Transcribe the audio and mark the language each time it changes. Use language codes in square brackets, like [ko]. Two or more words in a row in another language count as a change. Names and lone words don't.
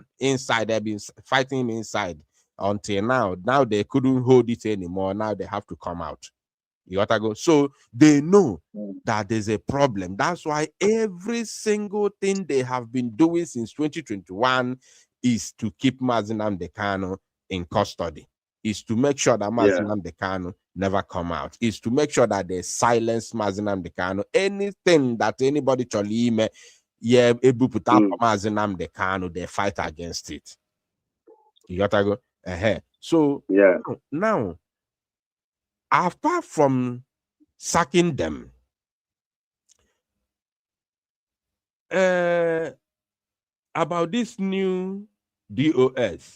[en] Inside, they've been fighting him inside until now. Now they couldn't hold it anymore. Now they have to come out. You gotta go. So they know that there's a problem. That's why every single thing they have been doing since 2021 is to keep Mazi Nnamdi Kanu in custody. Is to make sure that Mazi Nnamdi Kanu never come out. Is to make sure that they silence Mazi Nnamdi Kanu. Anything that anybody cholime, able put up Mazi Nnamdi Kanu, they fight against it. You gotta go ahead. So now, apart from sacking them, about this new DOS.